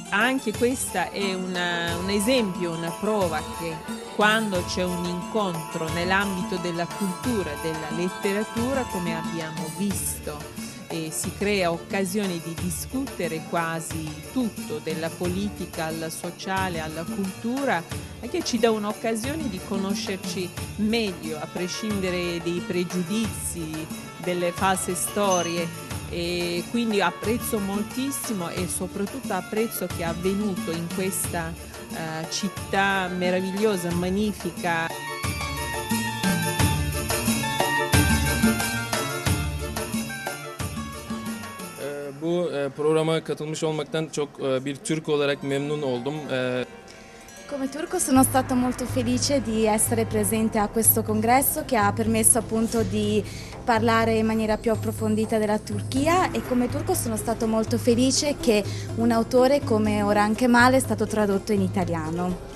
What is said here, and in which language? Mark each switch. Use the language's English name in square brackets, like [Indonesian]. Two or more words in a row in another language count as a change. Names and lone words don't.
[Italian] anche questa è un esempio, una prova che quando c'è un incontro nell'ambito della cultura, della letteratura, come abbiamo visto, si crea occasione di discutere quasi tutto, dalla politica al sociale, alla cultura, che ci dà un'occasione di conoscerci meglio, a prescindere dai pregiudizi, delle false storie. E quindi apprezzo moltissimo e soprattutto apprezzo che è avvenuto in questa città meravigliosa, magnifica. [Turkish] Bu programa katılmış olmaktan çok bir Türk olarak memnun oldum. [Italian] Come turco sono stata molto felice di essere presente a questo congresso che ha permesso appunto di parlare in maniera più approfondita della Turchia, e come turco sono stato molto felice che un autore come Orhan Kemal è stato tradotto in italiano.